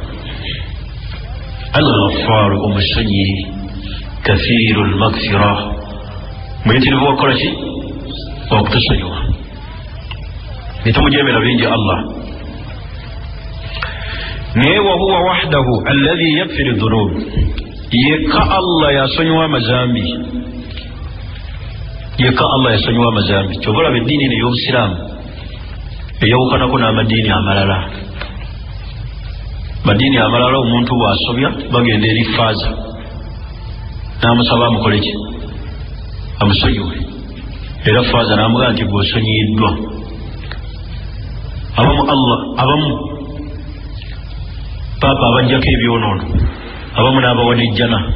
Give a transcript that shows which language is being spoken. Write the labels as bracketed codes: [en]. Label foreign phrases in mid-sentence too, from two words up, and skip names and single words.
[lg] al-ghaffaaru omusonyi [ar] كثير المغفرة [lg] muyitirivu wakola ki wakutusonyiwa bitumujeemera bingi Allah naye [ar] وهو وحده الذي يغفر الذنوب [lg] yekka Allah yasonyiwa amazambi yekka Allah yasonyiwa amazambi kyobalaba eddiini eno ey'obusiraamu eyawukanako n'amadiini amalala madiini amalala omuntu bw'asobya bagenda eri faaza n'amusaba amukole ki amusonyiwe era faaza n'amugamba nti bw'osonyiyiddwa abamu paapa abajjako ebyonoono abamu n'abawa n'ejjana